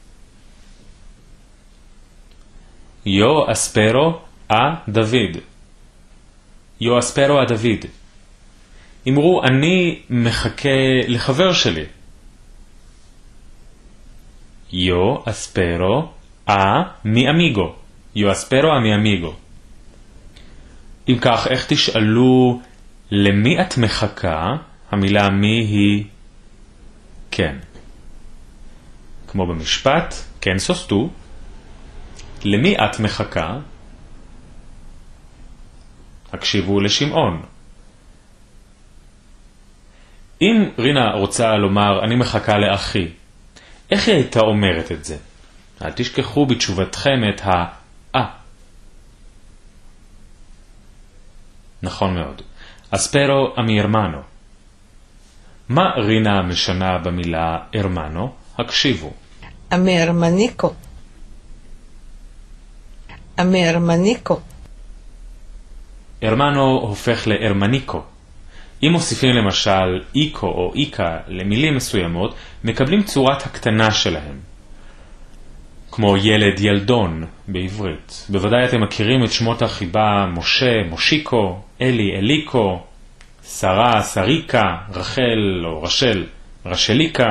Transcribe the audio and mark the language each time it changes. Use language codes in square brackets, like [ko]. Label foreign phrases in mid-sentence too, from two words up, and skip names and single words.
[lad] יו אספרו דוד. יו אספרו [he] דוד. אמרו אני מחכה לחבר שלי. [lad] יו אספרו mi amigo. Yo espero a mi amigo. [he] אם כך, איך תשאלו למי את מחכה? המילה מי היא כן. כמו במשפט, כן סוסטו. למי את מחכה? הקשיבו לשמעון. אם רינה רוצה לומר אני מחכה לאחי, איך היא הייתה אומרת את זה? אל תשכחו בתשובתכם את נכון מאוד. [lad] אספרו a mi hermano. [he] מה רינה משנה במילה hermano? הקשיבו. [lad] a mi hermanico. a mi hermanico. [he] hermano הופך ל-hermanico. אם מוסיפים למשל איקו או איקה למילים מסוימות, מקבלים צורת הקטנה שלהם. כמו ילד ילדון בעברית. בוודאי אתם מכירים את שמות החיבה משה, מושיקו, אלי, אליקו, שרה, שריקה, רחל או רשל, רשליקה.